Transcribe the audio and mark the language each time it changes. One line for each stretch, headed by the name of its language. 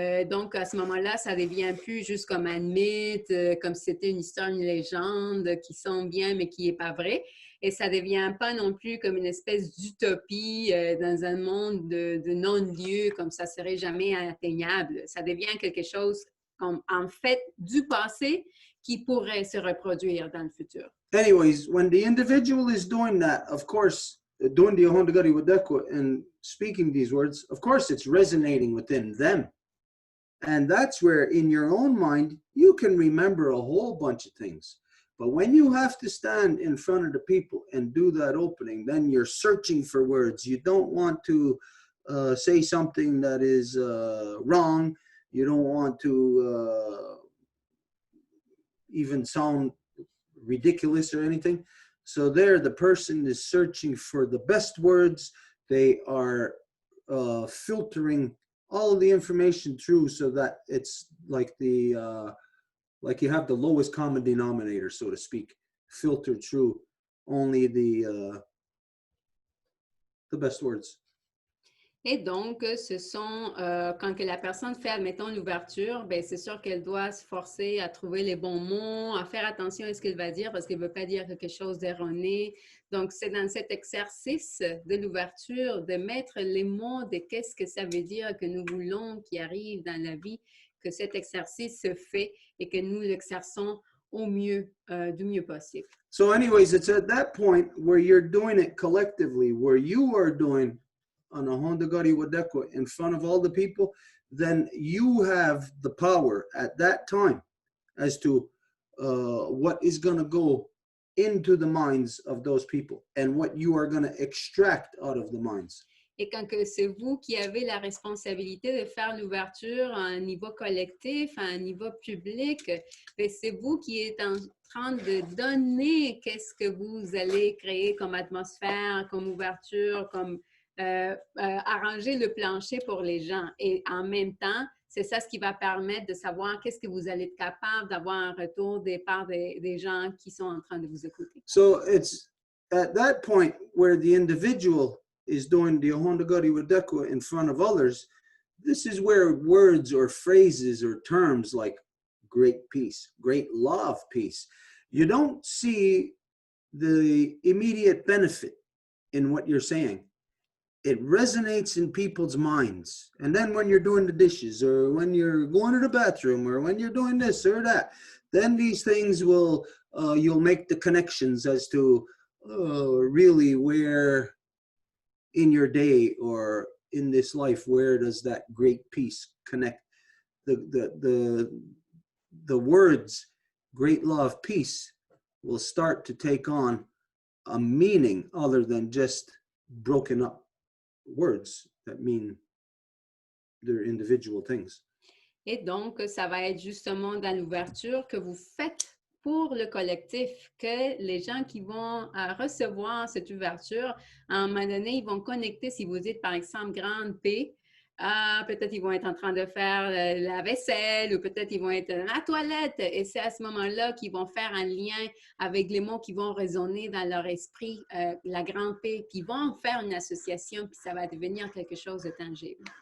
French: Donc, à ce moment-là, ça devient plus juste comme un mythe, comme si c'était une histoire, une légende qui semble bien, mais qui n'est pas vrai. Et ça ne devient pas non plus comme une espèce d'utopie dans un monde de non-lieu, comme ça ne serait jamais atteignable. Ça devient quelque chose comme, en fait, du passé, qui pourrait se reproduire dans le futur.
English: Anyways, when the individual is doing that, of course, doing the Ahondagari Wadekwa and speaking these words, of course, it's resonating within them. And that's where, in your own mind, you can remember a whole bunch of things. But when you have to stand in front of the people and do that opening, then you're searching for words. You don't want to say something that is wrong. You don't want to even sound ridiculous or anything. So there, the person is searching for the best words. They are filtering all of the information through so that it's like like you have the lowest common denominator, so to speak, filtered through only the best words.
French: Et donc, ce sont, quand que la personne fait, admettons, l'ouverture, bien, c'est sûr qu'elle doit se forcer à trouver les bons mots, à faire attention à ce qu'elle va dire parce qu'elle ne veut pas dire quelque chose d'erroné. Donc, c'est dans cet exercice de l'ouverture de mettre les mots de qu'est-ce que ça veut dire que nous voulons qui arrive dans la vie, que cet exercice se fait et que nous l'exerçons au mieux, du mieux possible.
English: So anyways, it's at that point where you're doing it collectively, where you are doing on a Ahondagari Wadekwa in front of all the people, then you have the power at that time as to what is going to go into the minds of those people and what you are going to extract out of the minds.
French: Et quand que c'est vous qui avez la responsabilité de faire l'ouverture à un niveau collectif, à un niveau public, c'est vous qui êtes en train de donner qu'est-ce que vous allez créer comme atmosphère, comme ouverture, comme arranger le plancher pour les gens. Et en même temps, c'est ça ce qui va permettre de savoir qu'est-ce que vous allez être capable d'avoir un retour des parts des gens qui sont en train de vous écouter.
English: So it's at that point where the individual is doing the Ahondagari Wadekwa in front of others. This is where words or phrases or terms like great peace, great law of peace, you don't see the immediate benefit in what you're saying. It resonates in people's minds. And then when you're doing the dishes or when you're going to the bathroom or when you're doing this or that, then these things will, you'll make the connections as to really where in your day or in this life, where does that great peace connect? The words great love, peace will start to take on a meaning other than just broken up words that mean they're individual things.
French: Et donc, ça va être justement dans l'ouverture que vous faites pour le collectif, que les gens qui vont recevoir cette ouverture, à un moment donné, ils vont connecter, si vous dites par exemple grande P, peut-être ils vont être en train de faire la vaisselle ou peut-être ils vont être à la toilette et c'est à ce moment-là qu'ils vont faire un lien avec les mots qui vont résonner dans leur esprit, la grande P, puis ils vont faire une association puis ça va devenir quelque chose de tangible.